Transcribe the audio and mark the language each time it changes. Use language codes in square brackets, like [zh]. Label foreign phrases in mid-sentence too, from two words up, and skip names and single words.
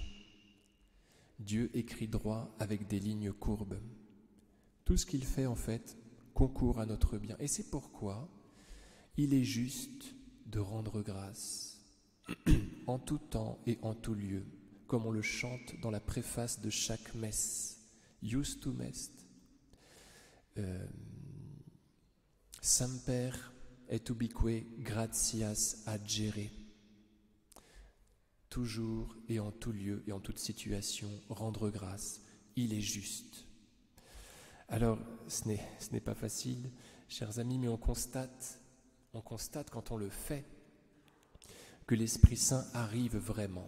[fr] Dieu écrit droit avec des lignes courbes. Tout ce qu'il fait, en fait, concourt à notre bien. Et c'est pourquoi il est juste de rendre grâce en tout temps et en tout lieu, comme on le chante dans la préface de chaque messe. [la] Justum est. Semper et ubique gratias adjere. [fr] Toujours et en tout lieu et en toute situation, rendre grâce, il est juste. Alors, ce n'est pas facile, chers amis, mais on constate quand on le fait, que l'Esprit Saint arrive vraiment.